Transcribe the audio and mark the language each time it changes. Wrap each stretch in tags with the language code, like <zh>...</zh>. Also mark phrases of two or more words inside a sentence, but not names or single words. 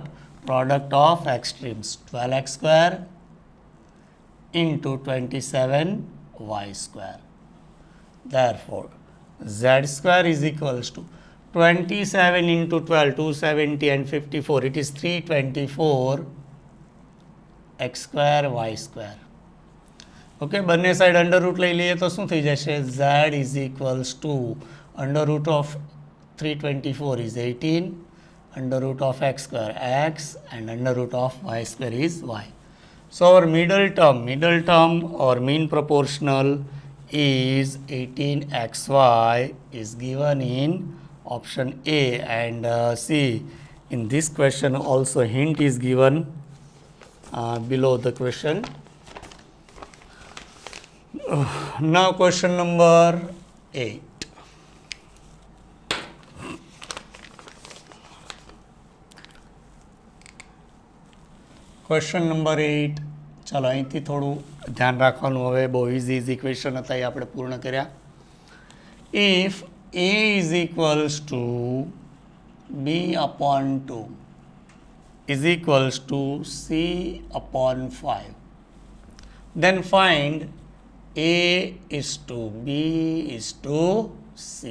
<en>Product of extremes 12x square into 27y square. Therefore, z square is equals to 27 into 12, 270 and 54. It is 324 x square y square.</en> <gu>Okay, બંને</gu> <en>side under root</en> <gu>લઈ લઈએ તો શું થઈ જશે?</gu> <en>z is equals to under root of 324 is 18, under root of x square x and under root of y square is y. So our middle term or mean proportional is 18xy is given in option A, and see in this question also hint is given below the question. Now question number 8. question number 8.</en> <gu>ચાલો અહીંથી થોડું ધ્યાન રાખવાનું. હવે બહુ</gu> <en>easy question</en> <gu>હતા એ આપણે પૂર્ણ કર્યા.</gu> <en>ઇફ a is equals to b upon 2 is equals to c upon 5, then find a is to b is to c.</en>